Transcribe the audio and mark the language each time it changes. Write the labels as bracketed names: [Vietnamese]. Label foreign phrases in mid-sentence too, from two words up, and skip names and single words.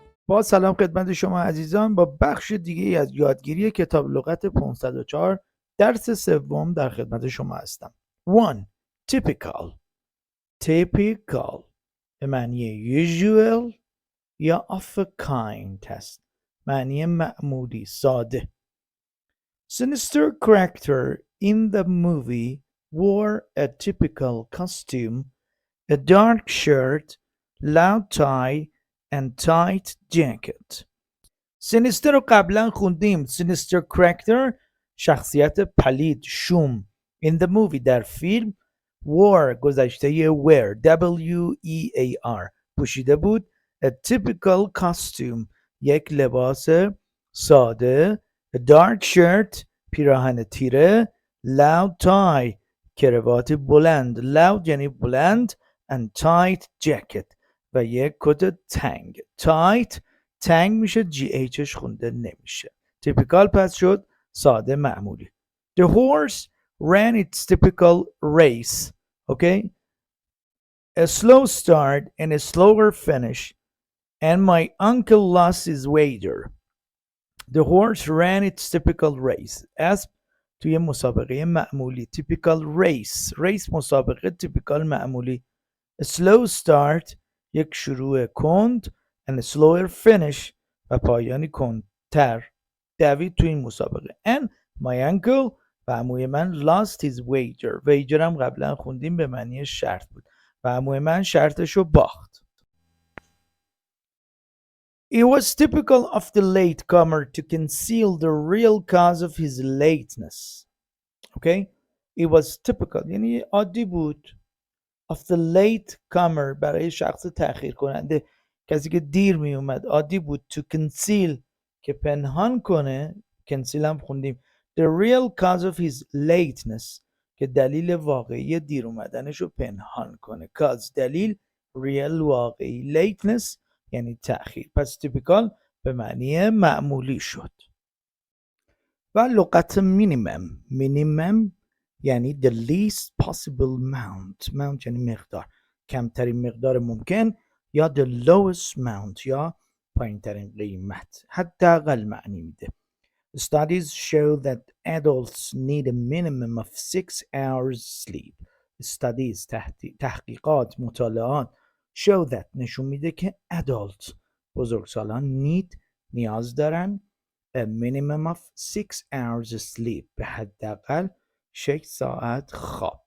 [Persian] با سلام خدمت شما عزیزان، با بخش دیگه از یادگیری کتاب لغت 504 درس سوم در خدمت شما هستم. [English] 1. Typical. Typical [Persian] به معنی [English] usual یا of a kind هست. [Persian] معنی معمولی، ساده. [English] Sinister character in the movie wore a typical costume, a dark shirt, loud tie and tight jacket. [Persian] سینیستر رو قبلا خوندیم. سینیستر کرکتر شخصیت پلید، شوم. [English] In the movie [Persian] در فیلم. wore گذشته [English] wear W-E-A-R [Persian] پوشیده بود. [English] A typical costume [Persian] یک لباس ساده. [English] A dark shirt [Persian] پیراهن تیره. [English] Loud tie [Persian] کراوات بلند. Loud یعنی بلند. [English] And tight jacket [Persian] و یک کت تنگ. tight تنگ میشه، GHش خونده نمیشه. typical پس شد ساده، معمولی. [English] The horse ran its typical race. Okay? A slow start and a slower finish and my uncle lost his wager. The horse ran its typical race. [Persian] اسب توی مسابقه معمولی. [English] typical race. [Persian] race مسابقه، typical معمولی. [English] A slow start [Persian] یک شروع کند [English] and a slower finish [Persian] و پایانی کندتر دوید تو این مسابقه. [English] And my uncle [Persian] و عموی من [English] lost his wager. [Persian] wager هم قبلا خوندیم به معنی شرط بود و عموی من شرطشو باخت. [English] It was typical of the latecomer to conceal the real cause of his lateness. Okay? It was typical [Persian] یعنی عادی بود. [English] of the latecomer [Persian] برای شخص تأخیر کننده، کسی که دیر می اومد، عادی بود. [English] to conceal [Persian] که پنهان کنه. conceal هم خوندیم. [English] the real cause of his lateness [Persian] که دلیل واقعی دیر اومدنش رو پنهان کنه. cause دلیل، real واقعی، lateness یعنی تأخیر. پس typical به معنی معمولی شد. و لغت minimum یعنی [English] the least possible amount [Persian] یعنی مقدار، کمترین مقدار ممکن، یا [English] the lowest amount [Persian] یا پایین ترین قیمت. حداقل معنی میده. [English] Studies show that adults need a minimum of 6 hours sleep. [Persian] Studies تحقیقات، مطالعات [English] show that [Persian] نشون میده که adults بزرگسالان نیاز دارن [English] a minimum of 6 hours sleep [Persian] به حداقل 6 ساعت خواب.